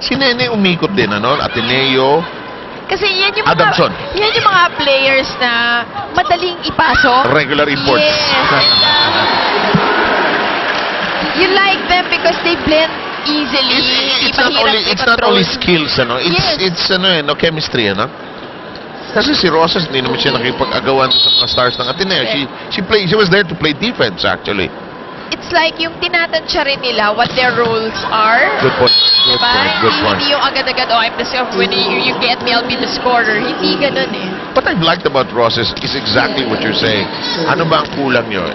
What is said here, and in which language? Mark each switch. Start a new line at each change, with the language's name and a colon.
Filipino: Si Nene umikot din, ano? Ateneo. Kasi yan yung mga, Adamson. yan yung mga players na madaling ipasok.
English: Regular imports. Yes. And, you like them because they blend easily. It's not only skills, ano? It's chemistry, ano?
Filipino: Kasi si Rosas, hindi naman siya nakipag-agawan sa mga stars ng Ateneo.
English: She was there to play defense, actually. It's like
Filipino: yung tinatansya rin nila
English: what their roles are. Good point. Good
Filipino: Diba?
English: point. Good point.
Filipino: Hindi yung agad-agad,
English: I'm the winner, you get me, I'll be the scorer.
Filipino: Hindi ganun eh.
English: What I've liked about Rosas is exactly what you're saying.
Filipino: Ano ba ang kulang nyo?